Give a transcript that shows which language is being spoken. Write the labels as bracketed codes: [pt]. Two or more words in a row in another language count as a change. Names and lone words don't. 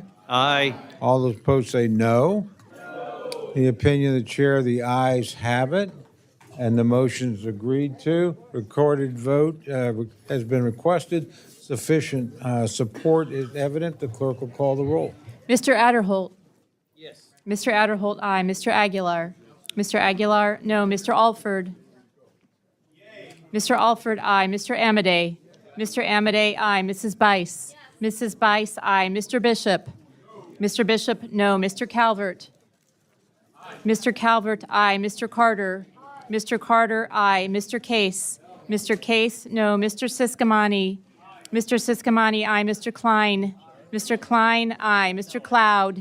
[en] Aye. All those opposed say no. The opinion of the chair, the ayes have it, and the motion's agreed to. Recorded vote has been requested. Sufficient support is evident. The clerk will call the roll. Mr. Adderholt. Yes. Mr. Adderholt, aye. Mr. Aguilar. Mr. Aguilar, no. Mr. Alford. Mr. Alford, aye. Mr. Amadei. Mr. Amadei, aye. Mrs. Bice. Mrs. Bice, aye. Mr. Bishop. Mr. Bishop, no. Mr. Calvert. Mr. Calvert, aye. Mr. Carter. Mr. Carter, aye. Mr. Case. Mr. Case, no. Mr. Siscomani. Mr. Siscomani, aye. Mr. Klein. Mr. Klein, aye. Mr. Cloud.